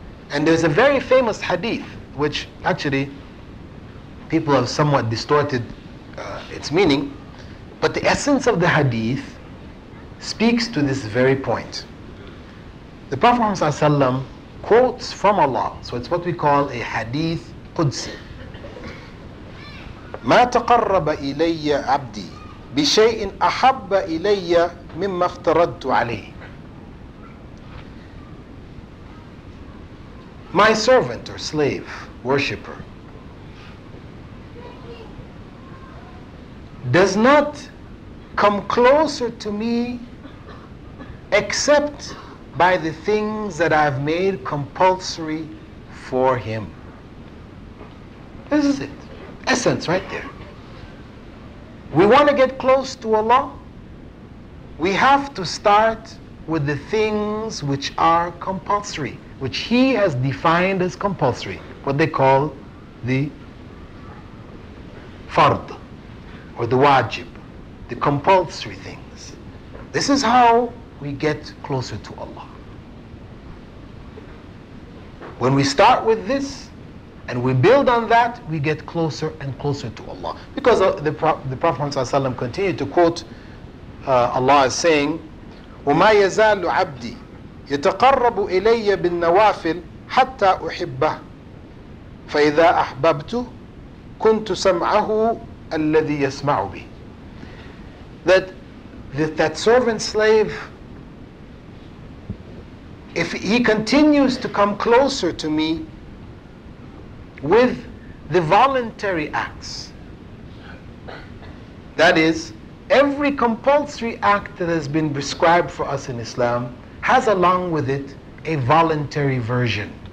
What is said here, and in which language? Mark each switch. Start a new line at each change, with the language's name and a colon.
English: And there's a very famous hadith, which actually people have somewhat distorted its meaning, but the essence of the hadith speaks to this very point. The Prophet ﷺ quotes from Allah, so it's what we call a hadith qudsi.
Arabic: ما تقرب إلي عبدي بشيء أحب إلي مما افترضت عليه.
English: My servant or slave, worshipper, does not come closer to me except by the things that I've made compulsory for him. This is it. Essence right there. We want to get close to Allah. We have to start with the things which are compulsory, which He has defined as compulsory, what they call the fard, or the wajib, the compulsory things. This is how we get closer to Allah. When we start with this, and we build on that, we get closer and closer to Allah. Because the Prophet ﷺ continued to quote Allah as saying,
Arabic: وَمَا يَزَالُ عَبْدِي يَتَقَرَّبُ إِلَيَّ بِالنَّوَافِلِ حَتَّى أُحِبَّهُ فَإِذَا أَحْبَبْتُ كُنْتُ سَمْعَهُ الَّذِي يَسْمَعُ بِهِ.
English: That servant slave, if he continues to come closer to me with the voluntary acts, that is, every compulsory act that has been prescribed for us in Islam has along with it a voluntary version.